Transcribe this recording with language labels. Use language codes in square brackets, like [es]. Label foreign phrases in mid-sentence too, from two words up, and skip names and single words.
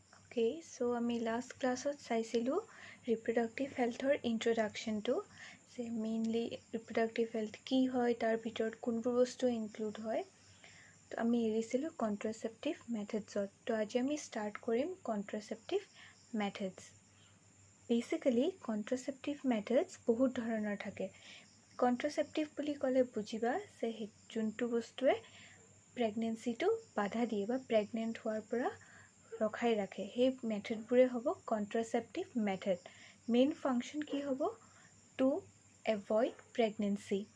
[en] Okay, so [as] আমি [en] last class [as] ত চাইছিলোঁ [en] reproductive health [as] ৰ introductionটো যে [en] mainly reproductive health [as] কি হয় তাৰ ভিতৰত কোনবোৰ বস্তু include হয় তো আমি এৰিছিলোঁ [en] contraceptive methods [as] ত তো আজি আমি start কৰিম [en] contraceptive methods basically contraceptive methods [as] বহুত ধৰণৰ থাকে contraceptive বুলি ক'লে বুজিবা যে যোনটো বস্তুৱে প্ৰেগনেন্সিটো বাধা দিয়ে বা প্ৰেগনেন্ট হোৱাৰ পৰা ৰখাই ৰাখে সেই মেথডবোৰে হ'ব [en] contraceptive method main function [as] কি হ'ব [en] to avoid pregnancy